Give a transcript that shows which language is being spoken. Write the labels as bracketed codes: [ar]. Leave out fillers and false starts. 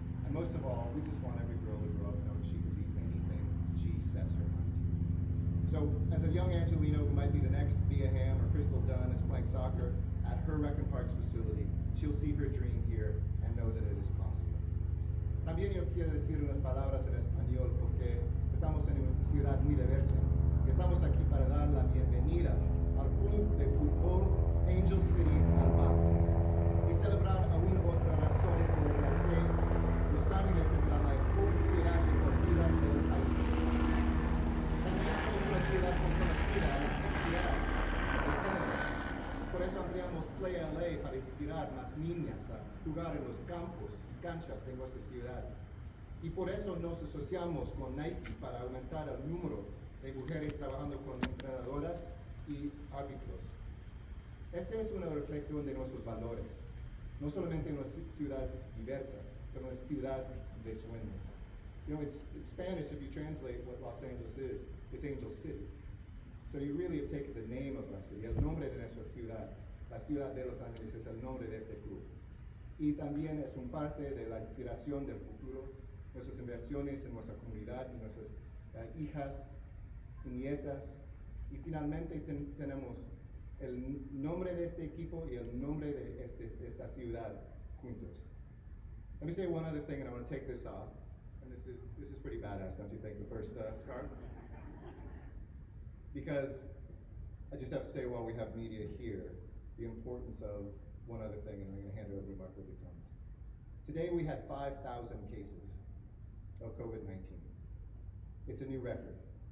[en] And most of all, we just want every girl to grow up knowing she can be anything she sets her mind to. So as a young Angelino who might be the next Mia Hamm or Crystal Dunn is playing soccer at her Recon Parks facility, she'll see her dream here and know that it is possible. [es] También yo quiero decir unas palabras en español porque estamos en una ciudad muy diversa. Y estamos aquí para dar la bienvenida al club de fútbol Angel City Alba y celebrar aún otra razón por la que Los Ángeles es la mejor ciudad deportiva del país. También somos una ciudad comprometida a la equidad de género. Por eso ampliamos Play LA para inspirar más niñas a jugar en los campos y canchas de nuestra ciudad. Y por eso nos asociamos con Nike para aumentar el número de mujeres trabajando con entrenadoras y árbitros. Este es una reflexión de nuestros valores, no solamente una ciudad diversa, pero una ciudad de sueños. [en] You know, it's Spanish, if you translate what Los Angeles is, it's Angel City. So you really have taken the name of our city, [es] el nombre de nuestra ciudad. La ciudad de Los Ángeles es el nombre de este club. Y también es un parte de la inspiración del futuro, nuestras inversiones en nuestra comunidad y nuestras hijas y nietas. Y finalmente tenemos el nombre de este equipo y el nombre de esta ciudad juntos. [en] Let me say one other thing, and I want to take this off. And this is pretty badass, don't you think, the first scarf? Because I just have to say while we have media here, the importance of one other thing, and I'm going to hand it over to Marco Vitomas. Today we had 5,000 cases of COVID-19. It's a new record.